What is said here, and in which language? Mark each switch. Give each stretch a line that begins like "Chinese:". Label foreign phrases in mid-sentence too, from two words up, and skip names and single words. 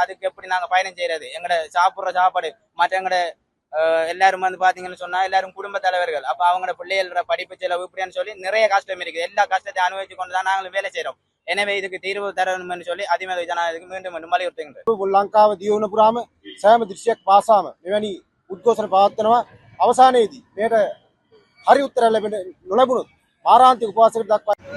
Tamil: அதுக்கு எப்படி நாங்க பயணம் செய்யறது? எங்கட சாப்பிடுற சாப்பாடு மற்ற எங்கட எல்லாரும் பாத்தீங்கன்னு சொன்னா எல்லாரும் குடும்ப தலைவர்கள். அப்ப அவங்களோட பிள்ளைகளோட படிப்பு செலவு இப்படின்னு சொல்லி நிறைய கஷ்டம் இருக்குது. எல்லா கஷ்டத்தையும் அனுபவிச்சு கொண்டுதான் நாங்களும் வேலை செய்யறோம். எனவே இதுக்கு தீர்வு தரணும்னு சொல்லி அதிமேத ஜனாதிபதிக்கு மீண்டும் வலியுறுத்துகின்றோம்.
Sinhala: ලංකාව දියුණු පුරාම සෑම දෘශ්‍යයක් පාසාම මෙවැනි උද්ඝෝෂණ පවත්වනවා. අවසානයේදී මේට හරි උත්තර ලැබෙන්න නොලැබුණොත් මාරාන්තික උපවාසයකට දක්වා